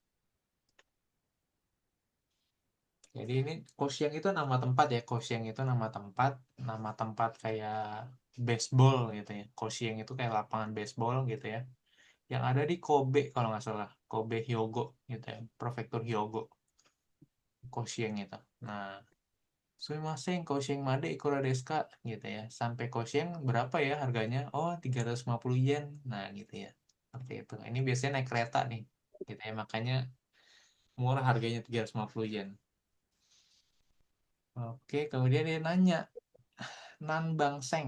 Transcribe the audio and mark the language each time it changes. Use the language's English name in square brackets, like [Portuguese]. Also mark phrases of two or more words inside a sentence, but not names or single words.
[Indonesian] Jadi ini Koshiyang itu nama tempat ya. Koshiyang itu nama tempat kayak baseball gitu ya. Koshiyang itu kayak lapangan baseball gitu ya. Yang ada di Kobe kalau nggak salah. Kobe Hyogo gitu ya. Prefektur Hyogo. Koshiyang itu. Nah, [Japanese] すみません、甲子園までいくらですか? [Indonesian] Gitu ya. Sampai Koshiyang berapa ya harganya? Oh, 350 yen. Nah, gitu ya. Seperti itu. Ini biasanya naik kereta nih. Gitu ya. Makanya murah harganya 350 yen. Oke, kemudian dia nanya, [Japanese] 何番線.